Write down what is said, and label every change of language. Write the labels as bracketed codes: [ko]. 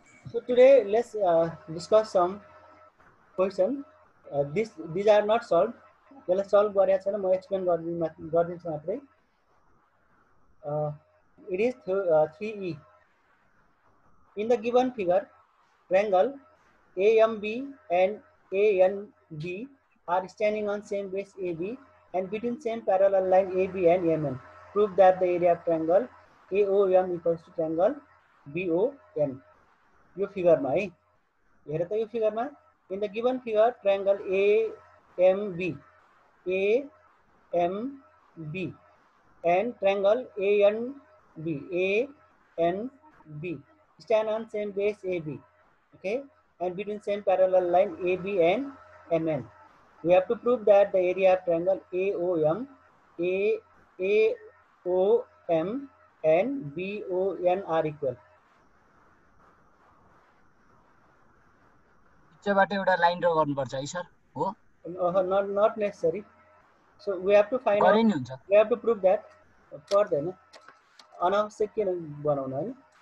[en] So today let's discuss some question. These are not solved. [ne] त्यसलाई solve गरेको छैन, म एक्सप्लेन गरिदिन्छु मात्रै. [en] It is 3E. In the given figure, triangle AMB and ANB are standing on same base AB and between same parallel line AB and MN. Prove that the area of triangle AOM equals to triangle BON. [ne] यो फिगरमा है, हेर त यो फिगरमा. [en] In the given figure triangle AMB and triangle ANB stand on same base AB, okay, and between same parallel line AB and MN. We have to prove that the area of triangle AOM and BON are equal. [ne] पिक्चरबाट एउटा line draw गर्नुपर्छ है sir हो [en] Not necessary. So we have to find [ne] गरे [en] out, [ne] नि हुन्छ [en] we have to prove that. [ne] पर्दैन, अनावश्यक किन बनाउनु हैन.